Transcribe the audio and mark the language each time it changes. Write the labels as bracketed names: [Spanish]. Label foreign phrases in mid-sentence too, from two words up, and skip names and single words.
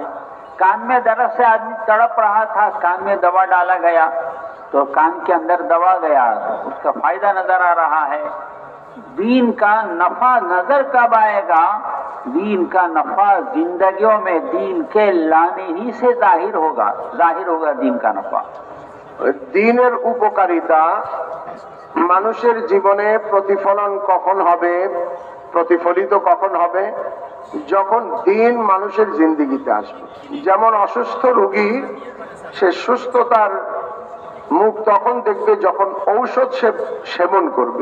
[Urdu] کان میں درد سے آدمی تڑپ رہا تھا، کان میں دوا ڈالا گیا تو کان کے اندر دوا گیا، اس کا فائدہ نظر آ رہا ہے۔ دین کا نفع نظر کب آئے گا؟ دین کا نفع زندگیوں میں دین کے لانے ہی سے ظاہر ہوگا دین کا نفع। [Bangla] দিনের উপকারিতা মানুষের জীবনে প্রতিফলন কখন হবে, প্রতিফলিত কখন হবে? যখন দিন মানুষের জিন্দেগিতে আসবে। যেমন অসুস্থ রোগী সে সুস্থতার মুখ তখন দেখবে যখন ঔষধ সে সেবন করবে।